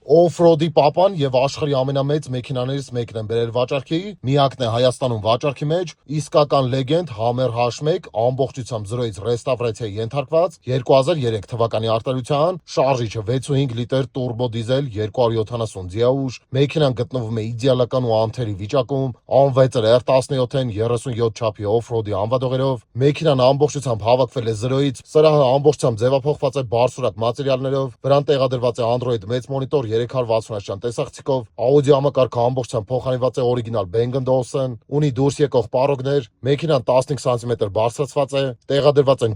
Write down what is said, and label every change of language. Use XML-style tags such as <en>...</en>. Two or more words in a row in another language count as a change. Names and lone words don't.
<hy>Off-road-ի պապան եւ աշխարհի ամենամեծ մեքենաներից մեկն են բերել վաճառքի, միակն է Հայաստանում վաճառքի մեջ, իսկական լեգենդ Hammer H1, ամբողջությամբ 0-ից ռեստավրացիայի ենթարկված, 2003 թվականի արտադրության, շարժիչը 6.5 լիտր տուրբո դիզել 270 ձիաուժ, մեքենան գտնվում է իդեալական ու անթերի վիճակում, անվեց R17-ն 37 չափի off-road-ի անվադողերով, մեքենան ամբողջությամբ հավաքվել է 0-ից, սրահը ամբողջությամբ ձևափոխված է բարձրորակ մատերիալներով, վրան տեղադրված է Android մեծ մոնիտոր 360-ական տեսախցիկով, աուդիո համակարգը ամբողջությամբ փոխարինված է օրիգինալ Bang & Olufsen, ունի դուրս եկող պարոգներ, մեքենան 15 սանտիմետր բարձրացված է, տեղադրված են</hy>